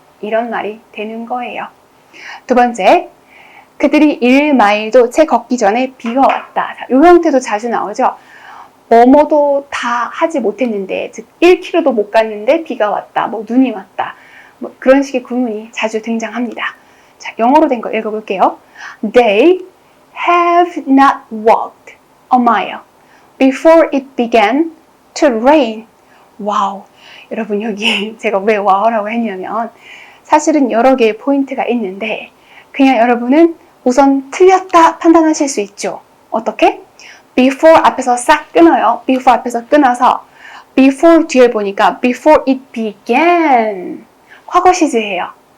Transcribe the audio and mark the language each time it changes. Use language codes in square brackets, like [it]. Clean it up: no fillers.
[ko] 이런 말이 되는 거예요. 두 번째, 그들이 1마일도 채 걷기 전에 비가 왔다. 이 형태도 자주 나오죠. 뭐뭐도 다 하지 못했는데, 즉 1km도 못 갔는데 비가 왔다. 뭐 눈이 왔다. 뭐 그런 식의 구문이 자주 등장합니다. 자, 영어로 된 거 읽어볼게요. [en] They have not walked a mile before it began to rain. [ko] 와우. 여러분 여기 제가 왜 와우라고 했냐면 사실은 여러 개의 포인트가 있는데 그냥 여러분은 우선 틀렸다 판단하실 수 있죠. 어떻게? before 앞에서 싹 끊어요. before 앞에서 끊어서 before 뒤에 보니까 before it began 과거 시제예요.